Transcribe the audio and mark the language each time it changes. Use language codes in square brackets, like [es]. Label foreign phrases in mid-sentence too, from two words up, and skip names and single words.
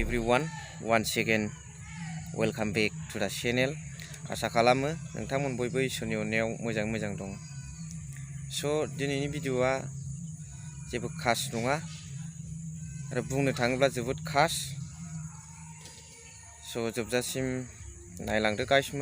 [en] everyone, once again welcome back to the channel. [brx] आशा खालामो नोंथांमोन बयबो इसोरनि अननायाव मोजां दं। दिनैनि भिडिअआ जेबो खास नङा आरो बुंनो थाङोब्ला जोबोद खास। जोबजासिम नायलांदो गाइसमोन।